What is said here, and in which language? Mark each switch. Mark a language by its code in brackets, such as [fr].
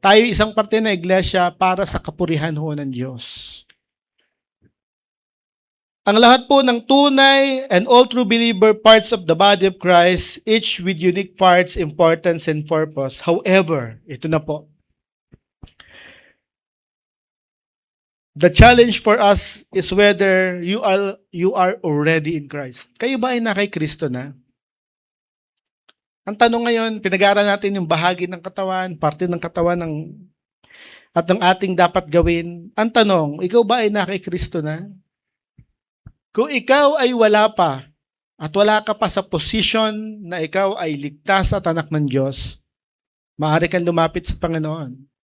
[tl] Tayo isang parte ng iglesia para sa kapurihan ho ng Diyos. Ang lahat po ng tunay [en] and all true believer parts of the body of Christ, each with unique parts, importance, and purpose. However, [tl] ito na po, [en] the challenge for us is whether you are already in Christ. [tl] Kayo ba ay na kay Kristo na? Ang tanong ngayon, pinag-aaral natin yung bahagi ng katawan, parte ng katawan at ng ating dapat gawin. Ang tanong, ikaw ba ay na kay Kristo na? Kung ikaw ay wala pa at wala ka pa sa posisyon na ikaw ay ligtas at anak ng Diyos, maaari kang lumapit sa Panginoon.